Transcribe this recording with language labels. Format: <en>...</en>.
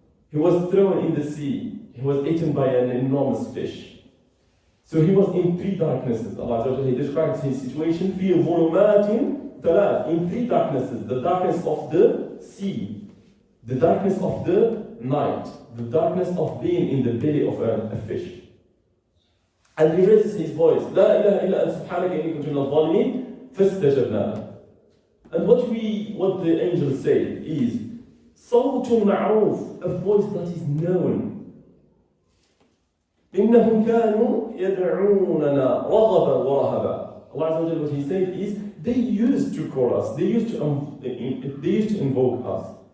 <en>He was thrown in the sea. He was eaten by an enormous fish. So he was in three darknesses. Allah he describes his situation,</en> <ar>فِي ظُلُمَاتٍ ثَلَاثٍ,</ar> <en>in three darknesses. The darkness of the sea, the darkness of the night, the darkness of being in the belly of a fish. And he raises his voice,</en> <ar>لَا إِلَهَ إِلَّا أَنْتَ سُبْحَانَكَ إِنِّي كُنْتُ مِنَ الظَّالِمِينَ فَاسْتَجَبْنَا لَهُ.</ar> <en>And what the angel said is,</en> <ar>صَوْتٌ مَعْرُوفٌ,</ar> <en>a voice that is known.</en> <ar>إِنَّهُمْ كَانُوا يَدْعُونَنَا رَغَبًا وَرَهَبًا.</ar> <en>Allah Azza wa Jalla, what he said is, they used to call us, they used to invoke us.</en>